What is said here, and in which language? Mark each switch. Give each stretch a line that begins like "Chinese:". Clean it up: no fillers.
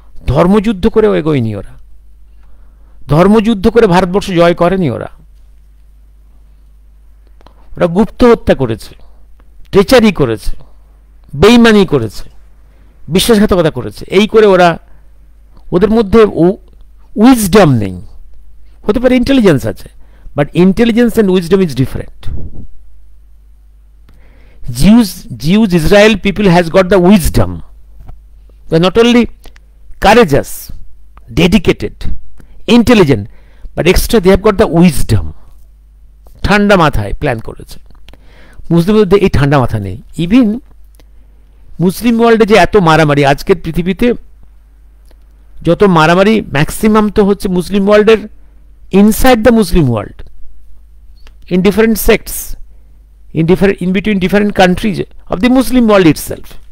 Bangla: ধর্মযুদ্ধ করে এগোয়নি ওরা, ধর্মযুদ্ধ করে ভারতবর্ষ জয় করেনি ওরা, ওরা গুপ্ত হত্যা করেছে, ট্রেচারি করেছে, বেইমানি করেছে, বিশ্বাসঘাতকতা করেছে। এই করে ওরা, ওদের মধ্যে উইজডম নেই, হতে পারে ইন্টেলিজেন্স আছে,
English: But intelligence and wisdom is different. Jews, Israel people has got the wisdom. They are not only courageous, dedicated, intelligent, but extra they have got the wisdom.
Bangla: ঠান্ডা মাথায় প্ল্যান করেছে। মুসলিমদের মধ্যে এই ঠান্ডা মাথা নেই।
English: even
Bangla: মুসলিম ওয়ার্ল্ডে যে এত মারামারি, আজকের পৃথিবীতে যত মারামারি ম্যাক্সিমাম তো হচ্ছে মুসলিম ওয়ার্ল্ডের
English: Inside the Muslim world, in different sects, in between different countries of the Muslim world itself.